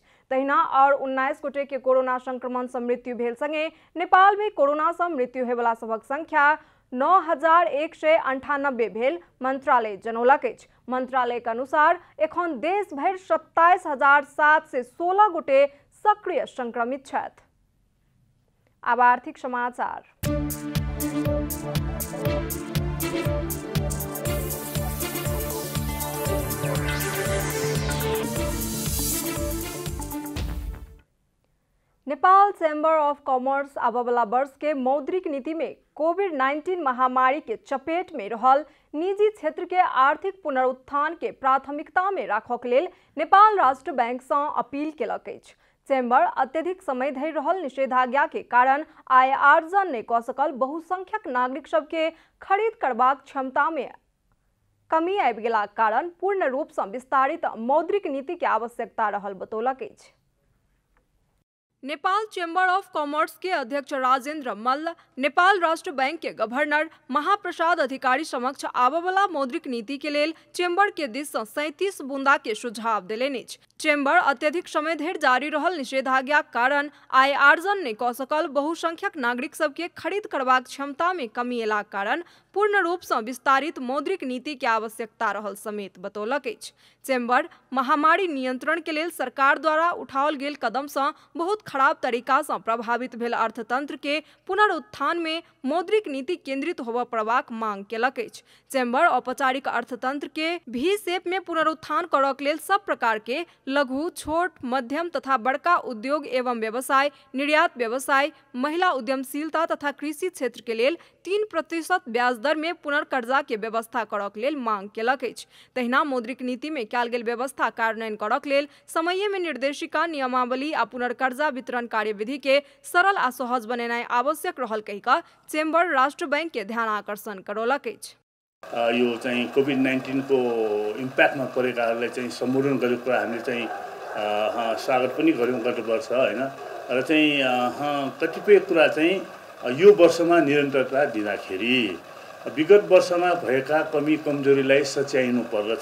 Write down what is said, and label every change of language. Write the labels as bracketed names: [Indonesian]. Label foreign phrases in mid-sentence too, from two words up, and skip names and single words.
[Maithili] तहिना और 19 गोटे के कोरोना संक्रमण से मृत्यु भेल संगे नेपाल में कोरोना से मृत्यु होयवला सभक संख्या 9,198 भेल मंत्रालय जनौलक अछि। मंत्रालय के अनुसार एखन देश भर 27,716 गोटे सक्रिय संक्रमित छथि। अब आर्थिक समाचार। नेपाल चैम्बर ऑफ कॉमर्स आबवला वर्ष के मौद्रिक नीति में कोविड-19 महामारी के चपेट में रहल निजी क्षेत्र के आर्थिक पुनरुत्थान के प्राथमिकता में राखक लेल नेपाल राष्ट्र बैंक से अपील केलक अछि। चैम्बर अत्यधिक समय धरि रहल निषेधाज्ञा के कारण आय आर्जन नहीं कऽ सकल बहुसंख्यक नागरिक सबके खरीद करबाक क्षमता में कमी आबि गेलाक कारण पूर्ण रूप से विस्तारित मौद्रिक नीति के आवश्यकता रहल बतौलक अछि। नेपाल चैम्बर ऑफ कॉमर्स के अध्यक्ष राजेंद्र मल्ल नेपाल राष्ट्र बैंक के गवर्नर महाप्रसाद अधिकारी समक्ष आबवला मौद्रिक नीति के लेल चैम्बर के दिस से 37 बुंदा के सुझाव देलनि अछि। चैम्बर अत्यधिक समय धरि जारी रहल निषेधाज्ञा कारण आय आर्जन नहीं कऽ सकल बहुसंख्यक नागरिक सबके खरीद करबाक क्षमता में कमी एलाक कारण पूर्ण रूप से विस्तारित मौद्रिक नीति के आवश्यकता रहल समेत बतौलक अछि। चैम्बर महामारी नियंत्रण के लेल सरकार द्वारा उठाओल गेल कदम से बहुत खराब तरीका से प्रभावित भेल अर्थतंत्र के पुनरुत्थान में मौद्रिक नीति केंद्रित होबय पड़बाक मांग केलक अछि। चैम्बर औपचारिक अर्थतंत्र के भी शेप में पुनरुत्थान करक लेल सब प्रकार के लघु, छोट, मध्यम तथा बड़का उद्योग एवं व्यवसाय, निर्यात व्यवसाय, महिला उद्यमशीलता तथा कृषि क्षेत्र के लेल 3% ब्याज दर में पुनर्कर्जा के व्यवस्था करक लेल मांग केलक अछि। तहिना मौद्रिक नीति में कयल गेल व्यवस्था कार्यान्वयन करक लेल समय में निर्देशिका, नियमावली आ पुनर्कर्जा वितरण कार्यविधि के सरल आ सहज बनेनाइ आवश्यक रहल कहि कऽ चैम्बर राष्ट्र बैंक के ध्यान आकर्षण करौलक अछि। [Nepali] यो चाहिँ कोभिड-19 को इम्प्याक्टमा परेकाहरूलाई चाहिँ सम्बोधन गरेको कुरा हामीले चाहिँ स्वागत पनि गर्यौँ गत वर्ष हैन। र चाहिँ कतिपय कुरा चाहिँ यो वर्षमा निरन्तरता दिँदाखेरि विगत वर्षमा भएका कमी कमजोरीलाई सच्याइनु पर्दछ।